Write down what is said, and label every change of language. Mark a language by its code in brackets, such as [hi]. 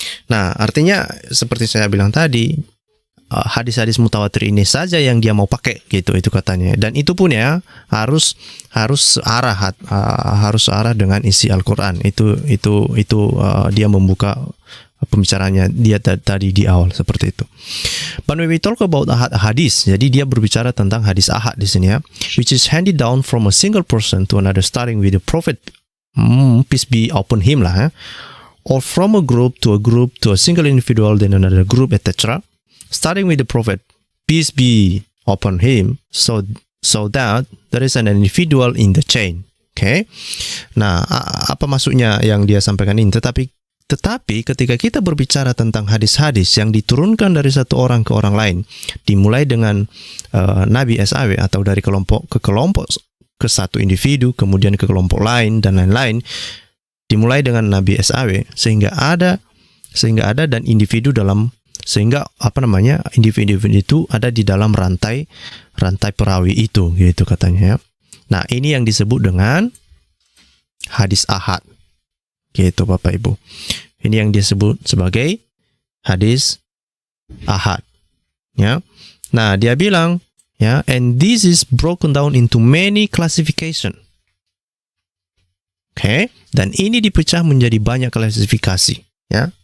[id] Nah, artinya seperti saya bilang tadi, hadis-hadis mutawatir ini saja yang dia mau pakai gitu, itu katanya. Dan itu pun ya harus arah dengan isi Al-Qur'an. Itu dia membuka pembicaraannya dia tadi di awal seperti itu. [en] But when we talk about hadis, [id] jadi dia berbicara tentang hadis ahad di sini ya, [en] which is handed down from a single person to another starting with the Prophet, peace be upon him lah ya. or from a group to a single individual, then another group, etc. Starting with the Prophet, peace be upon him, so that there is an individual in the chain. [id] Okay. Nah, apa maksudnya yang dia sampaikan ini? Tetapi ketika kita berbicara tentang hadis-hadis yang diturunkan dari satu orang ke orang lain, dimulai dengan Nabi SAW atau dari kelompok ke satu individu, kemudian ke kelompok lain dan lain-lain, dimulai dengan Nabi SAW sehingga ada dan individu dalam, sehingga individu itu ada di dalam rantai perawi itu, gitu katanya ya. Nah, ini yang disebut dengan hadis ahad. Gitu Bapak Ibu. Ini yang disebut sebagai hadis ahad. Ya. Nah, dia bilang ya, [en] and this is broken down into many classification. [id] Oke, dan ini dipecah menjadi banyak klasifikasi, ya.